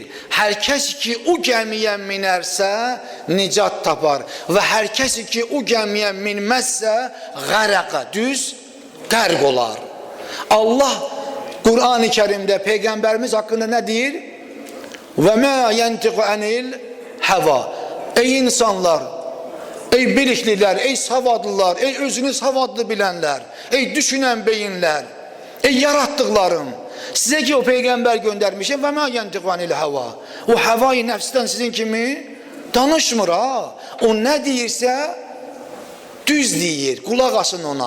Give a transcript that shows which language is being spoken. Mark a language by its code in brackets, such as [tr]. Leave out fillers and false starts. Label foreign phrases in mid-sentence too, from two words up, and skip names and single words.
[az] Hər kəs ki o gəmiyə minərsə nicat tapar və hər kəs ki o gəmiyə minməzsə qərəqə, düz qərq olar. Allah Qur'an-ı Kərimdə Peyğəmbərimiz haqqında nə deyir? [ar] وما ينطق عن الهوى. [az] Ey insanlar, ey biliklilər, ey savadlılar, ey özünü savadlı bilənlər, ey düşünən beyinlər, ey yaratdıqlarım, sizə ki o Peyğəmbər göndərmişəm [ar] وما ينطق عن الهوى. [az] O həva-i nəfsdən sizin kimi danışmır ha. O nə deyirsə düz deyir, qulaq asın ona.